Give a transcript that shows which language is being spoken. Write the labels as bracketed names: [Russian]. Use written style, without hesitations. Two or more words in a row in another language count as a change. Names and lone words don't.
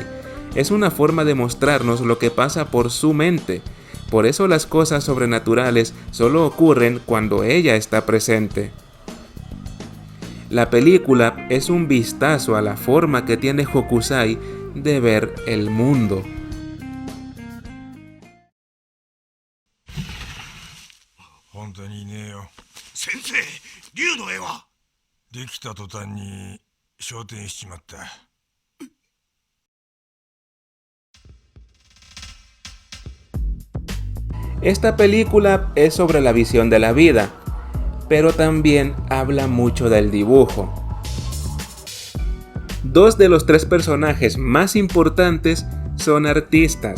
[Spanish] Es una forma de mostrarnos lo que pasa por su mente. Por eso las cosas sobrenaturales solo ocurren cuando ella está presente. La película es un vistazo a la forma que tiene Hokusai de ver el mundo. [Japanese] 本当にいねえよ。先生、竜の絵はできた途端に昇天しちまった。 [Spanish] Esta película es sobre la visión de la vida, pero también habla mucho del dibujo. Dos de los tres personajes más importantes son artistas.